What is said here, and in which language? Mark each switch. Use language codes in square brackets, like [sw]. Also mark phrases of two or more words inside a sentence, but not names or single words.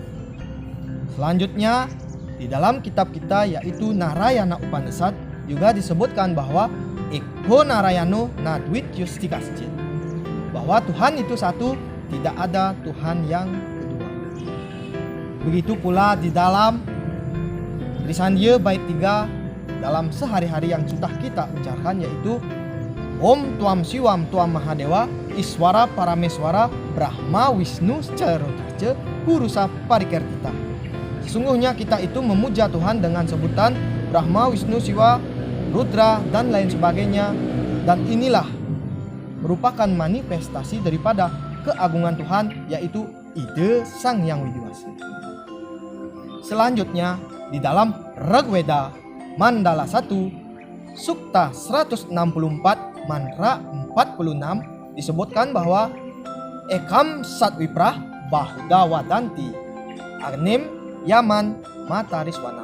[id] Selanjutnya di dalam kitab kita yaitu Narayana Upanishad juga disebutkan bahwa [sa] Eko Narayano Nadwityustikascit, [id] bahwa Tuhan itu satu, tidak ada Tuhan yang kedua. Begitu pula di dalam Trisandya bait 3 dalam sehari-hari yang sudah kita ucapkan, yaitu [sa] Om Tuam Siwam Tuam Mahadewa Iswara Parameswara Brahma Wisnu Carotarca Purusa Parikertita. [id] Sesungguhnya kita itu memuja Tuhan dengan sebutan Brahma, Wisnu, Siwa, Rudra, dan lain sebagainya. Dan inilah merupakan manifestasi daripada keagungan Tuhan, yaitu ide Sang Yang Widiwasa. Selanjutnya di dalam Rigveda Mandala 1 Sukta 164 Mantra 46 disebutkan bahwa [sa] Ekam Satwiprah Bahuda Wadanti Agnim Yaman Matariswana.